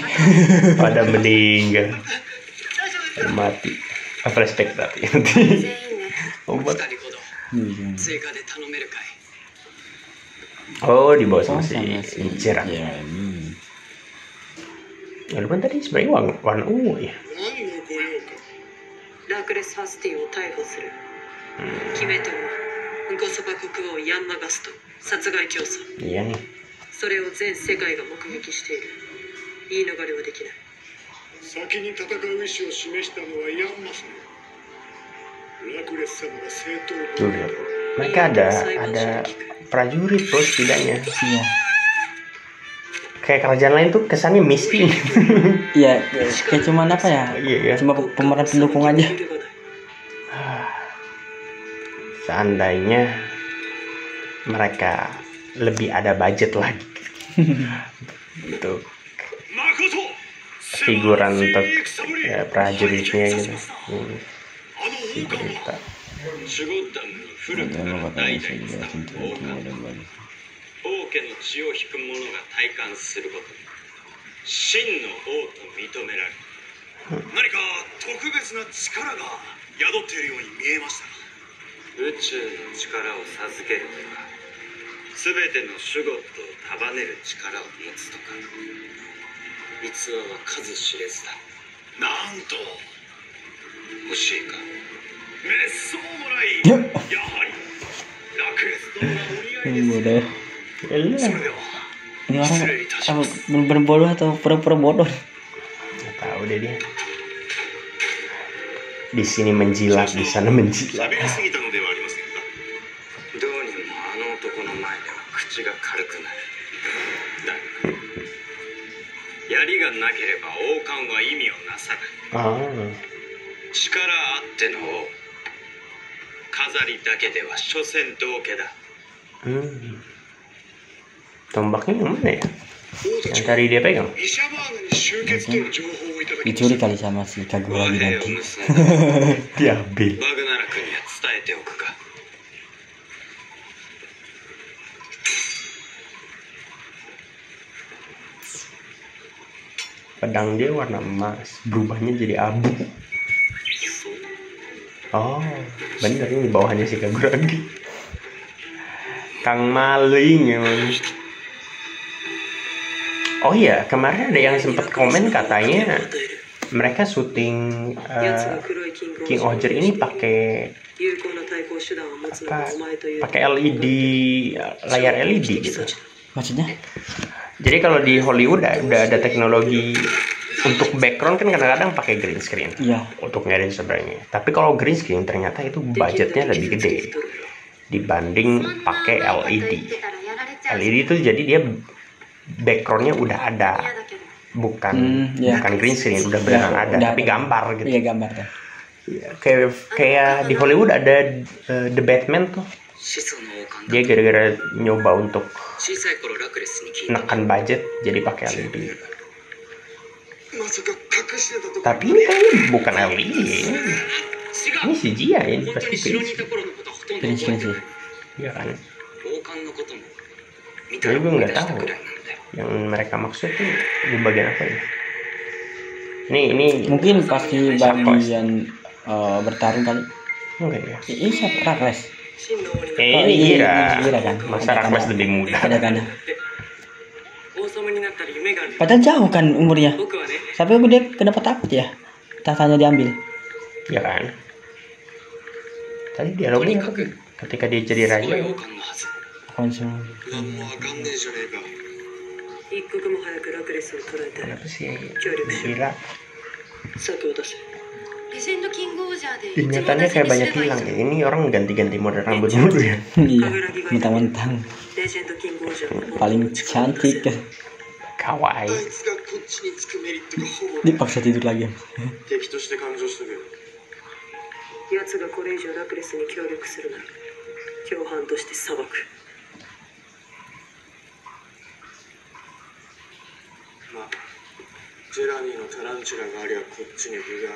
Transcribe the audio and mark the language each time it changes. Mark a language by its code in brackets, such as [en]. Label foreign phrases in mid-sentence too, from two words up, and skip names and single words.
[id] Pada meninggal. Mati. Flashback tapi nanti. Obat. Oh di bawah sama si Incer. Ya lu kan tadi sebenarnya warna ungu ya. [ja] ラクレス・ハスティを逮捕する。決めてもゴソバ国王ヤンマガスト殺害教唆。 [id] Iya nih. [ja] それを全世界が目撃している。言い逃れはできない。先に戦う意思を示したのはヤンマ様。ラクレス様が正当 [id] Tuh lihat. Mereka ada prajurit bos setidaknya. Iya. Kayak kerajaan lain tuh kesannya miskin. Iya, kayak cuman apa ya? Iya. Cuma pemeran pendukung aja. Seandainya mereka lebih ada budget lagi untuk figuran untuk prajuritnya gitu. Figurita. [ja] 王家の血を引く者が体感することで真の王と認められる。何か特別な力が宿っているように見えました。宇宙の力を授けるとか全てのシュゴットを束ねる力を持つとか逸話は数知れずだ。なんと欲しいか。滅相もないやはりラクレス殿がお似合いです。 [id] Bodoh. [ja] それでは [id] Ini orang [ja] 失礼いたし [id] apa [ja] ます。 [id] bener-bener bodoh atau pura-pura bodoh? Nggak tahu deh dia. Di sini menjilat, di sana menjilat. [ja] 喋りすぎたのではありませんか。どうにもあの男の前では口が軽くなる。だが槍がなければ王冠は意味をなさない。 Ah, 力あっての王。飾りだけでは所詮道家だ。 [id] tombaknya yang mana ya? [ja] 王た [id] Yang [ja] ちは [id] tadi dia pegang. [ja] イシャバーナに集結との情報をいただきま [id] Dicuri [ja] した。 [id] kali sama si [ja] 和 [id] Kaguragi [ja] 平を [id] nanti. [ja] 結んだ [id] Diambil. [ja] バグナラクには伝えておくか。 [id] Pedang dia warna emas, berubahnya jadi abu. Oh, bener ini bawahnya si Kaguragi. Kang Maling emang. Oh iya, kemarin ada yang sempat komen katanya mereka syuting King Oger ini pakai [ja] 有効な対抗手段を持つのがお前という [id] pakai LED, layar LED gitu. Maksudnya? Jadi kalau di Hollywood udah ada teknologi untuk background kan kadang-kadang pakai [en] green screen [id] Iya. untuk ngadain sebenarnya. Tapi kalau [en] green screen [id] ternyata itu budgetnya lebih gede dibanding pakai LED. LED itu jadi dia backgroundnya udah ada, bukan Iya. bukan [en] green screen, [id] udah beneran Ya, ada, udah tapi ada. gambar gitu. Iya gambar kan. Iya, kayak di Hollywood ada The Batman tuh. [ja] 始祖の王冠 [id] Dia gara-gara nyoba untuk [ja] 小さい頃ラクレスに聞いた [id] nekan budget jadi pakai LED. [ja] まさか隠してたとこ [id] Tapi ini kayaknya bukan LED. [ja] 違 [id] Ini [ja] う [id] CGI ya, ini [ja] 本当 [id] pasti [ja] に城にい [id] green [ja] た頃のことはほとんど [id] Green [ja] 覚え [id] screen [ja] てない [id] sih. Iya kan? [ja] 王冠のことも見た [id] Jadi [ja] ら [id] gue [ja] 思い [id] nggak [ja] 出した [id] tahu [ja] くらいなんだよ [id] yang mereka maksud tuh di bagian apa ya? Ini Mungkin pasti bagian bertarung kali. enggak ya? Ini siapa? Rakles. [ja] 真の王にな [id] Ini iya, Gira. Gira kan. Masa Rakles lebih muda. Ada kan. [ja] 王様になったら夢がある [id] Padahal jauh kan umurnya. [ja] 僕はね [id] Tapi dia kenapa takut ya? Tahtanya diambil. Ya kan? Tadi dialognya apa? Ketika dia jadi [ja] すごい [id] raja. [ja] 王冠のはず [id] Konsum. [ja] 何もわかんねえじゃねえか。一刻も早くラクレスを捕らえて [id] Kenapa sih Curi. Gira? [ja] 策を出せレジェンドキングオージャーで [id] Ingatannya kayak banyak hilang ya. Ini orang ganti-ganti model rambut dulu ya. Iya. Mentang-mentang [ja] レジェンドキングオージャーの [id] paling cantik. あ Kawaii. [ja] いつがこっちにつくメリットがほぼ [id] Dipaksa tidur lagi. [ja] 敵として感情しとけよ。奴がこれ以上ラクレスに協力するなら共犯として裁くまあジェラミーのタランチュラがありゃこっちに分が。